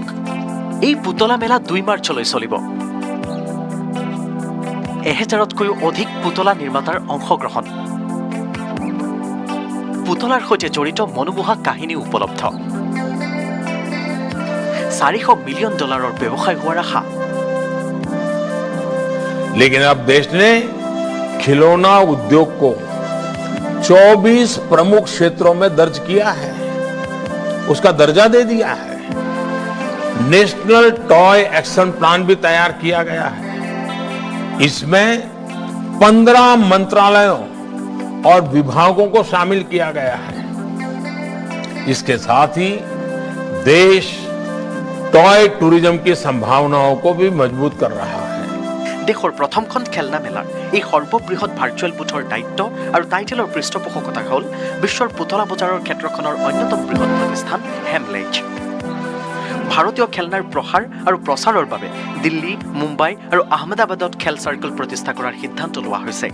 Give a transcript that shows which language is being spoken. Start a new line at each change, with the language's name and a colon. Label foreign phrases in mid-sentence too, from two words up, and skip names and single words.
Assamese: এই পুতলা মেলা 2 মাৰ্চলৈ চলিব। 1000তকৈও অধিক পুতলা নিৰ্মাতাৰ অংশগ্ৰহণ। পুতলাৰ সৈতে জড়িত মনোমোহা কাহিনী উপলব্ধ। $400 মিলিয়ন ব্যৱসায় হোৱাৰ আশা।
Hindi: लेकिन अब देश ने खिलौना उद्योग को 24 प्रमुख क्षेत्रों में दर्ज किया है, उसका दर्जा दे दिया है। नेशनल टॉय एक्शन प्लान भी तैयार किया गया है। इसमें 15 मंत्रालयों और विभागों को शामिल किया गया है। इसके साथ ही देश
English: toy tourism
Hindi: की संभावनाओं को भी मजबूत कर रहा है।
Assamese: দেশৰ প্ৰথমখন খেলনা মেলাৰ এই সৰ্ববৃহৎ
English: virtual boothৰ
Assamese: দায়িত্ব আৰু টাইটেলৰ পৃষ্ঠপোষকতা হ'ল বিশ্বৰ পুতলা বজাৰৰ ক্ষেত্ৰখনৰ অন্যতম বৃহৎ প্ৰতিষ্ঠান হেমলেজ। ভাৰতীয় খেলনাৰ প্ৰসাৰ আৰু প্ৰচাৰৰ বাবে দিল্লী, মুম্বাই আৰু আহমেদাবাদত খেল চাৰ্কেল প্ৰতিষ্ঠা কৰাৰ সিদ্ধান্ত লোৱা হৈছে।